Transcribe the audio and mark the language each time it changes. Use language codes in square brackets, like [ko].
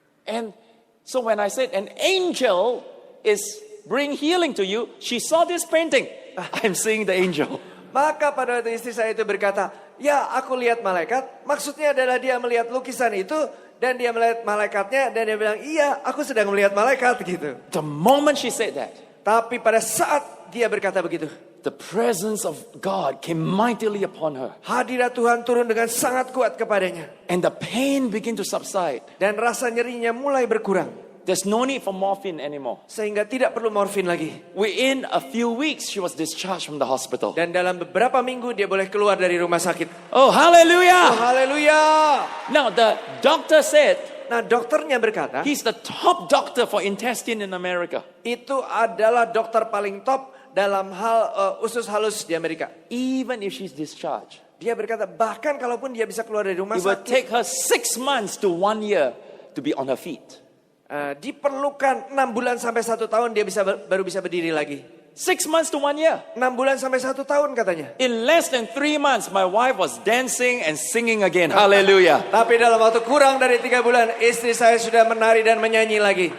[en] And so when I said an angel is bring healing to you, she saw this painting. I'm seeing the angel. [id] Maka pada waktu istri saya itu berkata, ya aku lihat malaikat. Maksudnya adalah dia melihat lukisan itu. Dan dia melihat malaikatnya. Dan dia bilang, iya aku sedang melihat malaikat gitu. [en] The moment she said that, [id] Tapi pada saat dia berkata begitu, [en] the presence of God came mightily upon her. [id] hadirat Tuhan turun dengan sangat kuat kepadanya. [en] And the pain began to subside. [id] Dan rasa nyerinya mulai berkurang. [en] There's no need for morphine anymore. [id] Sehingga tidak perlu morfin lagi. [en] Within a few weeks, she was discharged from the hospital. [id] Dan dalam beberapa minggu dia boleh keluar dari rumah sakit. [en] Oh, hallelujah! [id] Haleluya. [en] Now, the doctor said, [id] Nah dokternya berkata, [en] he's the top doctor for intestine in America. [id] itu adalah dokter paling top dalam hal usus halus di Amerika. [en] Even if she's discharged, [id] Dia berkata, bahkan kalaupun dia bisa keluar dari rumah [en] it will [id] sakit, [en] take her 6 months to 1 year to be on her feet. [id] diperlukan 6 bulan sampai 1 tahun dia baru bisa berdiri lagi. [en] 6 months to 1 year. [id] 6 bulan sampai 1 tahun katanya. [en] In less than 3 months, my wife was dancing and singing again. Hallelujah. [id] Tapi dalam waktu kurang dari 3 bulan, istri saya sudah menari dan menyanyi lagi.